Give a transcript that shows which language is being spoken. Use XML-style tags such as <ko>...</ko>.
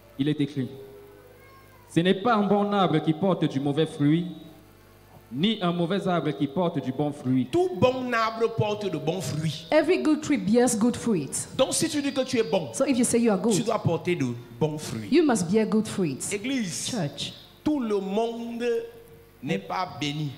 <fr>Il est écrit, ce n'est pas un bon arbre qui porte du mauvais fruit, ni un mauvais arbre qui porte du bon fruit. Tout bon arbre porte de bons fruits.</fr> <en>Every good tree bears good fruit.</en> <fr>Donc si tu dis que tu es bon,</fr> <en>So if you say you are</en> <fr>tu</fr> <en>good,</en> <fr>dois porter de bons fruits.</fr> <en>you must bear good fruits.</en> <fr>Église,</fr> <en>Church,</en> <fr>tout le monde n'est pas béni.</fr>